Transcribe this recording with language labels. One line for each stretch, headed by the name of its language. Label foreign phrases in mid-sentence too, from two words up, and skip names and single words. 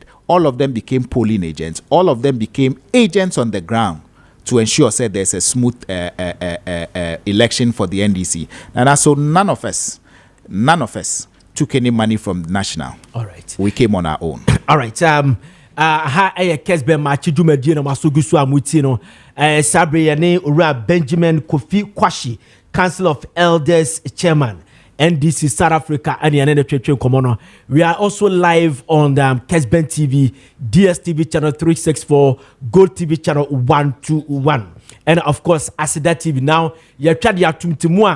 English: All of them became polling agents. All of them became agents on the ground to ensure say there's a smooth election for the NDC. And so none of us took any money from the national. All right. We came on our own. All right. Kessben Machidumedino Masugusu Amutino, Sabriane Ura Benjamin Kofi Kwashi, Council of Elders Chairman, NDC South Africa, and the NDC Commoner. We are also live on Kessben TV, DSTV channel 364, Gold TV channel 121, and of course Asida TV. Now, you're trying to tumtimua.